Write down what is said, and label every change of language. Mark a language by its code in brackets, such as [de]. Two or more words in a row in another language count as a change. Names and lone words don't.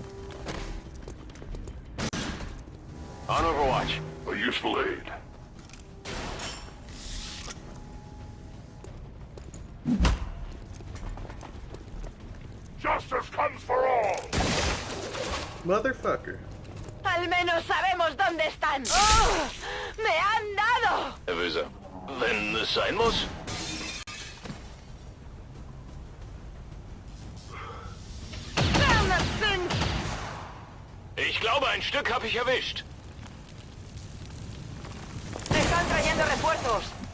[en] On Overwatch. A useful aid. Justice comes for all! Motherfucker. [es] Al menos sabemos dónde están. ¡Oh! ¡Me han dado! [de] Wenn es sein muss. [en] Damn that thing! [de] Ich glaube, ein Stück habe ich erwischt. [es] Están trayendo refuerzos.